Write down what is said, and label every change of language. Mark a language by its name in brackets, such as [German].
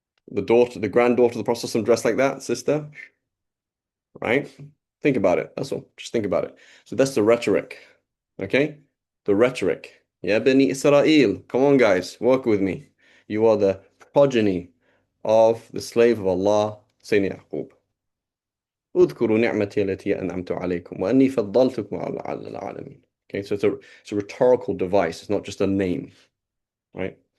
[English] The daughter, the granddaughter of the Prophet ﷺ dressed like that, sister, right? Think about it. That's all. Just think about it. So that's the rhetoric. Okay? The rhetoric. Ya Bani Israel. Come on, guys. Work with me. You are the progeny of the slave of Allah, Sayyidina Yaqub. [Arabic] اذكروا نعمتي التي أنعمت عليكم وأني فضلتكم على العالمين. [English] Okay, so it's a rhetorical device. It's not just a name, right?